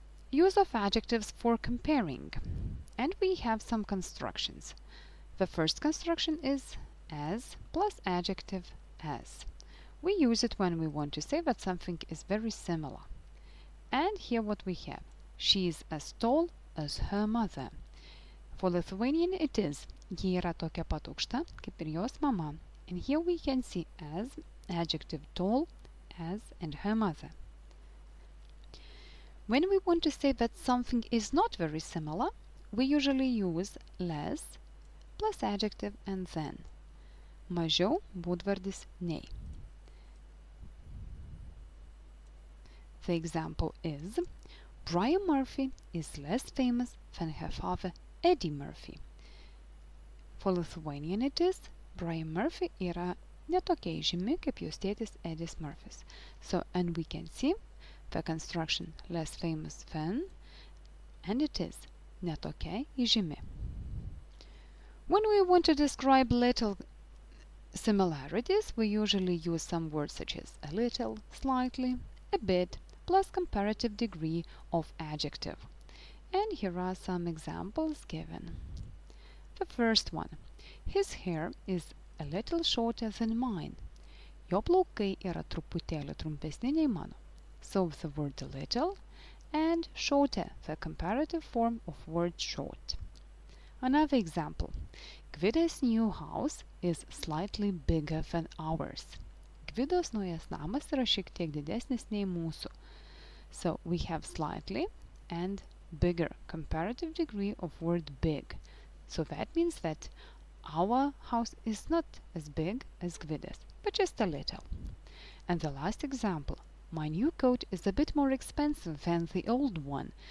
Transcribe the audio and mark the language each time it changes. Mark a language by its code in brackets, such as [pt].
[en] Use of adjectives for comparing. And we have some constructions. The first construction is as plus adjective as. We use it when we want to say that something is very similar. And here what we have. She is as tall as her mother. For Lithuanian it is [lt] ji yra tokia pat aukšta kaip ir jos mama. [en] And here we can see as, adjective tall, as, and her mother. When we want to say that something is not very similar, we usually use less plus adjective and then. [lt] Mažiau būdvardis nei. [en] The example is, Brian Murphy is less famous than her father Eddie Murphy. For Lithuanian it is, [lt] Brian Murphy yra netokia įžymi kaip jos tėtis Eddie Murphys. [en] So, and we can see the construction less famous than, and it is [lt] netokia įžymi. [en] When we want to describe little similarities, we usually use some words such as a little, slightly, a bit, plus comparative degree of adjective. And here are some examples given. The first one. His hair is a little shorter than mine. [lt] Jo plaukai yra truputėlį trumpesni nei mano. [en] So the word little and shorter, the comparative form of word short. Another example. Gvida's new house is slightly bigger than ours. [lt] Gvidos naujas namas yra šiek tiek didesnis nei mūsų. [en] So we have slightly and bigger, comparative degree of word big. So that means that our house is not as big as Gvidas, but just a little. And the last example. My new coat is a bit more expensive than the old one.